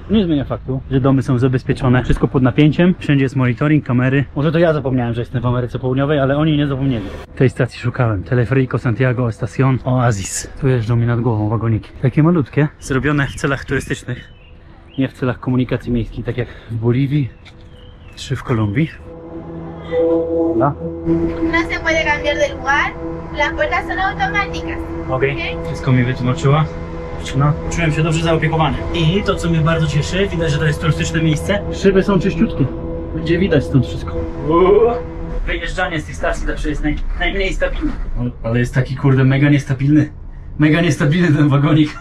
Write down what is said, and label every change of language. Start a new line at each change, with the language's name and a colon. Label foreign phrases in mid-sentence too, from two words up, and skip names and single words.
Polish: Nie zmienia faktu, że domy są zabezpieczone, wszystko pod napięciem, wszędzie jest monitoring, kamery. Może to ja zapomniałem, że jestem w Ameryce Południowej, ale oni nie zapomnieli. Tej stacji szukałem. Teleférico Santiago Estación Oasis. Tu jeżdżą mi nad głową wagoniki. Takie malutkie, zrobione w celach turystycznych, nie w celach komunikacji miejskiej, tak jak w Boliwii czy w Kolumbii.
Spanish: No se puede cambiar de lugar, las puertas son automáticas.
Polish: Okej, wszystko mi wytłumaczyła. No, czułem się dobrze zaopiekowany. I to, co mnie bardzo cieszy, widać, że to jest turystyczne miejsce. Szyby są czyściutkie. Będzie widać stąd wszystko. Wyjeżdżanie z tej stacji zawsze jest najmniej stabilne. Ale jest taki kurde mega niestabilny. Mega niestabilny ten wagonik.